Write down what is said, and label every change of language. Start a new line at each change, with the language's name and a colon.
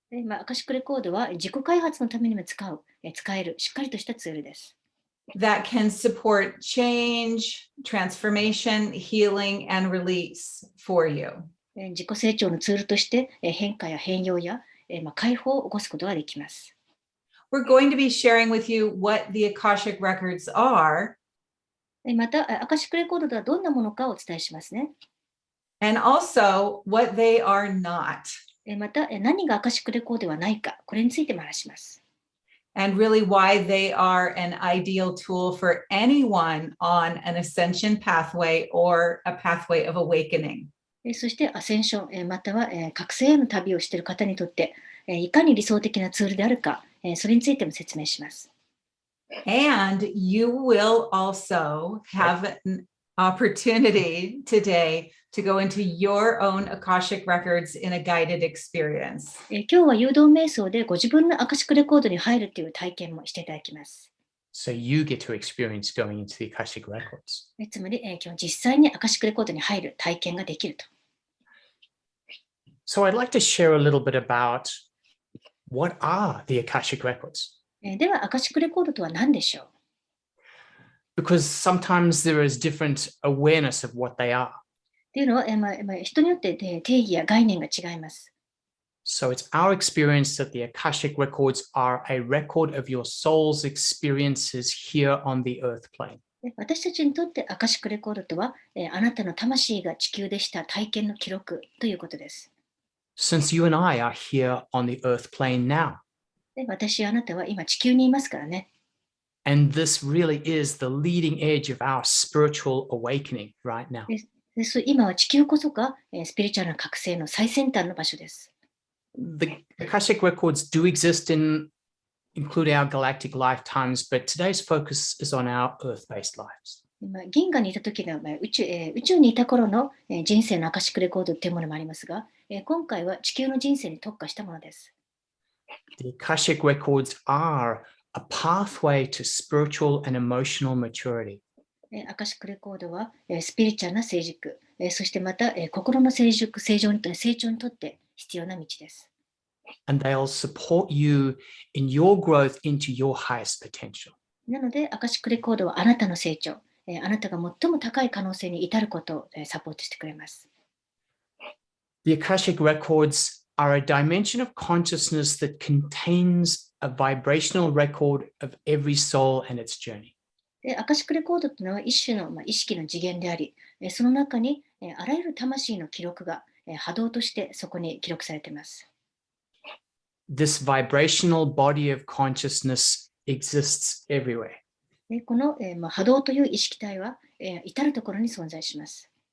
Japanese: アカシックレコードは自己開発のためにも使えるしっかりとしたツールです。
English: That can support change, transformation, healing, and release for you.
Japanese: 自己成長のツールとして変化や変容や解放を起こすことができます。
English: We're going to be sharing with you what the Akashic Records are.
Japanese: また、アカシックレコードとはどんなものかをお伝えしますね。
English: And also what they are not.
Japanese: また、何がアカシックレコードではないか、これについても話します。
English: And really why they are an ideal tool for anyone on an ascension pathway or a pathway of awakening.
Japanese: そしてアセンション、または覚醒への旅をしている方にとっていかに理想的なツールであるか、それについても説明します。
English: And you will also have an opportunity today to go into your own Akashic Records in a guided experience.
Japanese: 今日は誘導瞑想でご自分のアカシックレコードに入るという体験もしていただきます。
English: So you get to experience going into the Akashic Records.
Japanese: つまり、今日実際にアカシックレコードに入る体験ができると。
English: So I'd like to share a little bit about what are the Akashic Records.
Japanese: では、アカシックレコードとは何でしょう？
English: Because sometimes there is different awareness of what they are.
Japanese: っていうのは、人によって定義や概念が違います。
English: So it's our experience that the Akashic Records are a record of your soul's experiences here on the earth plane.
Japanese: 私たちにとってアカシックレコードとは、あなたの魂が地球でした体験の記録ということです。
English: Since you and I are here on the earth plane now.
Japanese: 私やあなたは今地球にいますからね。
English: And this really is the leading edge of our spiritual awakening right now.
Japanese: 今は地球こそがスピリチュアルな覚醒の最先端の場所です。
English: The Akashic Records do exist include our galactic lifetimes, but today's focus is on our earth-based lives.
Japanese: 銀河にいた時の宇宙にいた頃の人生のアカシックレコードというものもありますが、今回は地球の人生に特化したものです。
English: The Akashic Records are a pathway to spiritual and emotional maturity.
Japanese: アカシックレコードはスピリチュアルな成熟、そしてまた心の成長にとって必要な道です。
English: And they'll support you in your growth into your highest potential.
Japanese: なので、アカシックレコードはあなたの成長、あなたが最も高い可能性に至ることをサポートしてくれます。
English: The Akashic Records are a dimension of consciousness that contains a vibrational record of every soul and its journey.
Japanese: でアカシックレコードというのは一種の、意識の次元であり、その中にあらゆる魂の記録が波動としてそこに記録されています。
English: This vibrational body of consciousness exists everywhere.
Japanese: でこの波動という意識体は至るところに存在します。